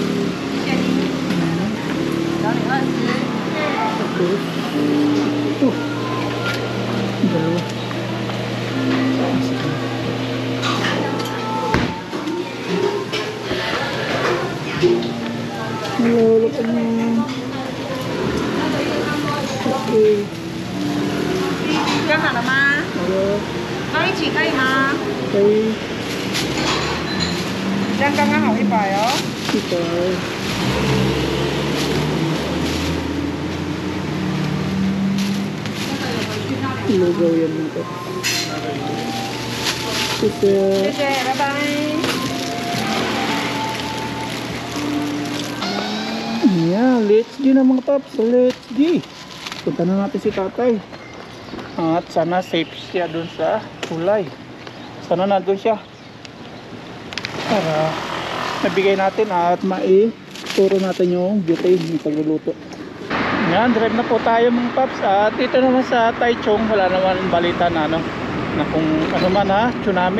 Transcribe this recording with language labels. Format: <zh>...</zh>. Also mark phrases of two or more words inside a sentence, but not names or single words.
<tl>Tapos ito. Dalawa. Lolo pa niya. Okay.</tl> <zh>蒸好了吗？放一起可以吗？可以。这样刚刚好100哦。 100。</zh> <tl>Lugaw yan mga paps. Ito.</tl> <zh>谢谢，拜拜。</zh> <en>Yeah, let's go</en> <tl>na mga paps.</tl> <en>Let's go.</en> <tl>Punta na natin si tatay. At sana safe siya dun sa kulay. Sana nandun siya. Para nabigay natin at maituro natin yung butane yung pagluluto. Yan, drive na po tayo mga paps. At ito naman sa Taichung, wala naman balita na ano, na kung ano man ha, tsunami.</tl>